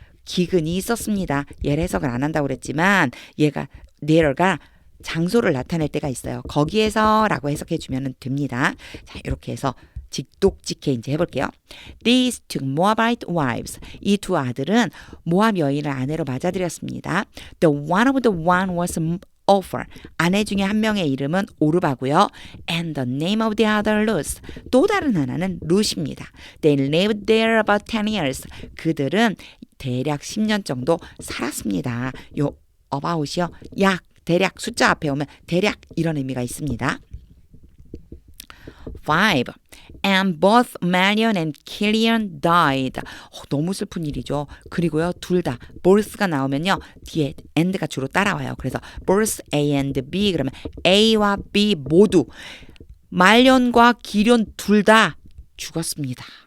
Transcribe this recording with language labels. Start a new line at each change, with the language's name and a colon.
Korean: 기근이 있었습니다. 얘를 해석을 안 한다고 그랬지만 얘가 there가 장소를 나타낼 때가 있어요. 거기에서라고 해석해 주면 됩니다. 자, 이렇게 해서 직독직해 이제 해볼게요.
English: These two Moabite wives.
Korean: 이 두 아들은 모압 여인을 아내로 맞아들였습니다.
English: The one of the one was Ophir.
Korean: 아내 중에 한 명의 이름은 오르바고요.
English: And the name of the other Ruth.
Korean: 또 다른 하나는 룻입니다.
English: They lived there about 10 years.
Korean: 그들은 대략 10년 정도 살았습니다. 요 about이요. 약 대략 숫자 앞에 오면 대략 이런 의미가 있습니다. 5.
English: And both Marion and Killian died.
Korean: 너무 슬픈 일이죠. 그리고요, 둘 다 both가 나오면요, 뒤에 and가 주로 따라와요. 그래서 both A and B 그러면 A와 B 모두 말년과 기련 둘 다 죽었습니다.